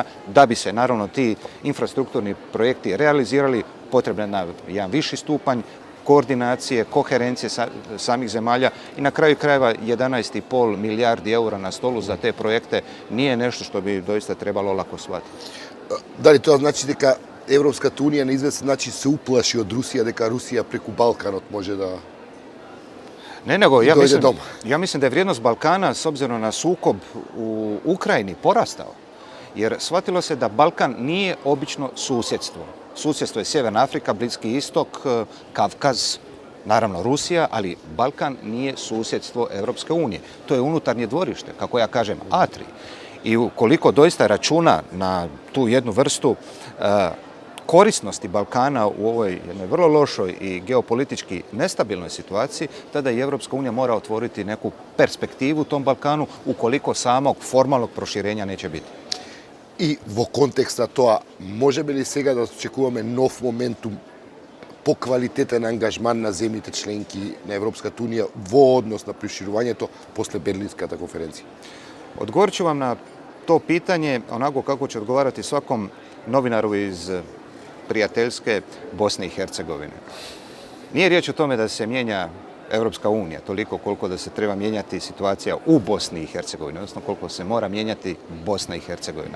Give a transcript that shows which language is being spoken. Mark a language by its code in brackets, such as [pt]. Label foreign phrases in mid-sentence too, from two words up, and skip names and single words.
[hr] Da bi se naravno ti infrastrukturni projekti realizirali, potrebno je jedan viši stupanj koordinacije, koherencije samih zemalja i na kraju krajeva 11,5 milijardi eura na stolu za te projekte nije nešto što bi doista trebalo lako shvatiti. Da li to znači [mk] дека Европската унија на известен начин се уплаши од Русија, дека Русија преку Балканот може да... [hr] Ne, nego ja mislim da je vrijednost Balkana s obzirom na sukob u Ukrajini porastao. Jer shvatilo se da Balkan nije obično susjedstvo. Susjedstvo je Sjeverna Afrika, Bliski istok, Kavkaz, naravno Rusija, ali Balkan nije susjedstvo Europske unije. To je unutarnje dvorište, kako ja kažem, Atri. I ukoliko doista računa na tu jednu vrstu korisnosti Balkana u ovoj jednoj vrlo lošoj i geopolitički nestabilnoj situaciji, tada i Europska unija mora otvoriti neku perspektivu tom Balkanu ukoliko samog formalnog proširenja neće biti. [mk] И во контекст на тоа, можеме ли сега да очекуваме нов моментум по квалитетен ангажман на земјите членки на Европската унија во однос на проширувањето после Берлинската конференција? [hr] Odgovorit ću vam na to pitanje onako kako će odgovarati svakom novinaru iz prijateljske Bosne i Hercegovine. Nije riječ o tome da se mijenja Europska unija toliko koliko da se treba mijenjati situacija u Bosni i Hercegovini, odnosno koliko se mora mijenjati Bosna i Hercegovina.